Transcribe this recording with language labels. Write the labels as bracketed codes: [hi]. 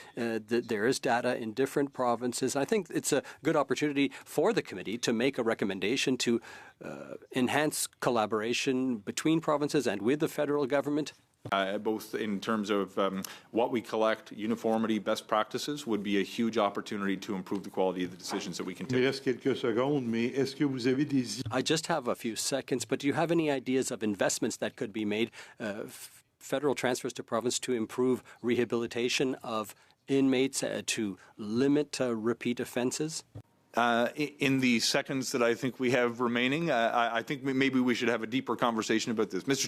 [en] There is data in different provinces. I think it's a good opportunity for the committee to make a recommendation to enhance collaboration between provinces and with the federal government. Both in terms of what we collect, uniformity, best practices would be a huge opportunity to improve the quality of the decisions that we can [fr] il me [en] take. [fr] reste quelques secondes, mais est-ce que vous avez des [en] I just have a few seconds, but do you have any ideas of investments that could be made, federal transfers to province to improve rehabilitation of inmates, to limit repeat offenses? In the seconds that I think we have remaining, I think maybe we should have a deeper conversation about this. Mr.